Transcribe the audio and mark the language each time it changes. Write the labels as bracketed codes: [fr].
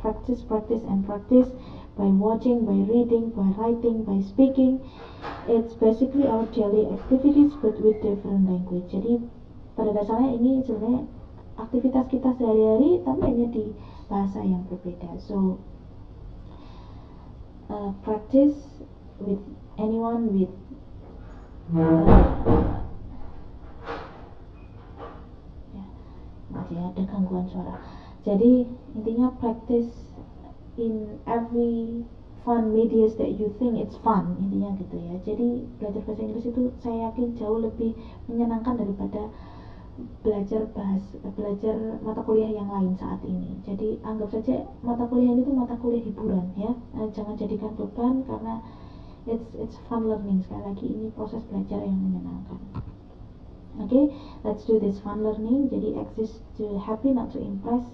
[en] Practice and practice by watching, by reading, by writing, by speaking. It's basically our daily activities but with different language. [id] Jadi pada dasarnya ini sebenarnya aktivitas kita sehari-hari tapi hanya di bahasa yang berbeda. [en] So practice with anyone with [id] masih ada gangguan suara. Jadi intinya [en] practice in every fun medias that you think it's fun, [id] intinya gitu ya. Jadi belajar bahasa Inggris itu saya yakin jauh lebih menyenangkan daripada belajar mata kuliah yang lain saat ini. Jadi anggap saja mata kuliah ini tuh mata kuliah hiburan ya. Jangan jadikan beban karena [en] it's fun learning. [id] Sekali lagi ini proses belajar yang menyenangkan. [en] Okay, let's do this fun learning. Jadi exist to happy not to impress.